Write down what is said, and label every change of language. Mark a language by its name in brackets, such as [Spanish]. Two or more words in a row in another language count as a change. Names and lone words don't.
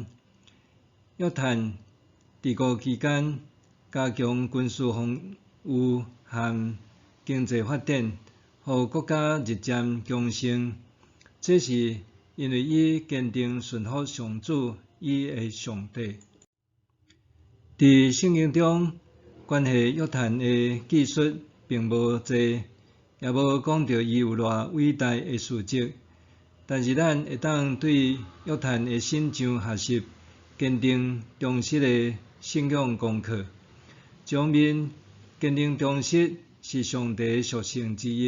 [Min Nan Chinese] 约坦治国期间，加强军事防务和经济发展，互国家日渐强盛。这是因为伊坚定顺服上主，伊的上帝。伫圣经中，关系约坦的记述并无多，也无讲到伊有偌伟大的事迹。但是咱会当对约坦的信上学习坚定忠实的信仰功课。上面坚定忠实是上帝的属性之一。